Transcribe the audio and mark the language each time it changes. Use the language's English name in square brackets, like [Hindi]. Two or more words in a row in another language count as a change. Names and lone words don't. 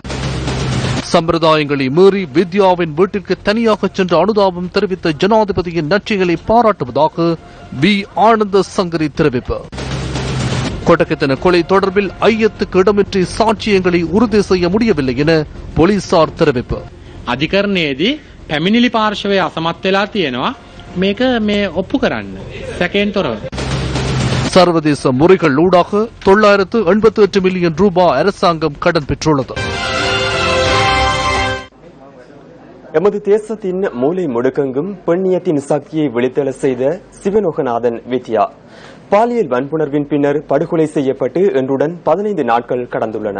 [Tamil] சம்பிரதாயங்களை மீறி வித்யாவின் வீட்டிற்கு தனியாக சென்று அனுதாபம் தெரிவித்த ஜனாதிபதியின் நற்செயலை பாராட்டுவதாக வி ஆனந்த சங்கரி தெரிவிப்பு. கொட்டக்கத்தன கொலை தொடர்பில் ஐயத்துக்கு இடமின்றி சாட்சியங்களை உறுதி செய்ய முடியவில்லை என போலீசார் தெரிவிப்பு. [Sinhala] අධිකරණයේදී පැමිණිලි පාර්ශවය අසමත් වෙලා තියෙනවා මේක මේ ඔප්පු කරන්න සැකයෙන් තොරව. [Tamil] சர்வதேச முறைகள் ஊடாக 988 மில்லியன் ரூபாய் அரசாங்கம் கடன் பெற்றுள்ளது. எமது தேசத்தின் மூலை முடுக்கெங்கும் பெண்ணியத்தின் சக்தியை வெளித்தள செய்த சிவலோகநாதன் வித்யா பாலியல் வன்புணர்வின் பின்னர் படுகொலை செய்யப்பட்டு இன்றுடன் 15 நாட்கள் கடந்துள்ளன.